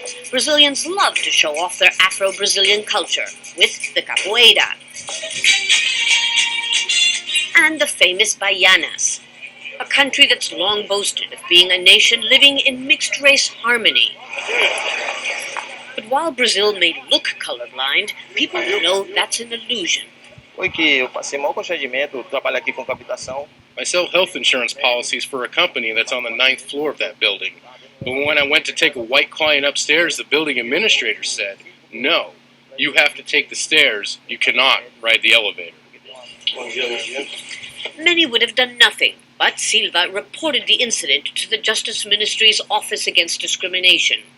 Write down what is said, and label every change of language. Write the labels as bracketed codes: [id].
[en] Brazilians love to show off their Afro-Brazilian culture with the capoeira and the famous Baianas, a country that's long boasted of being a nation living in mixed-race harmony. But while Brazil may look colorblind, people know that's an illusion. [pt] Oi, que eu passei mau constrangimento, trabalho aqui com captação. [en] I sell health insurance policies for a company that's on the 9th floor of that building. But when I went to take a white client upstairs, the building administrator said, "No, you have to take the stairs. You cannot ride the elevator." Many would have done nothing, but Silva reported the incident to the Justice Ministry's Office Against Discrimination.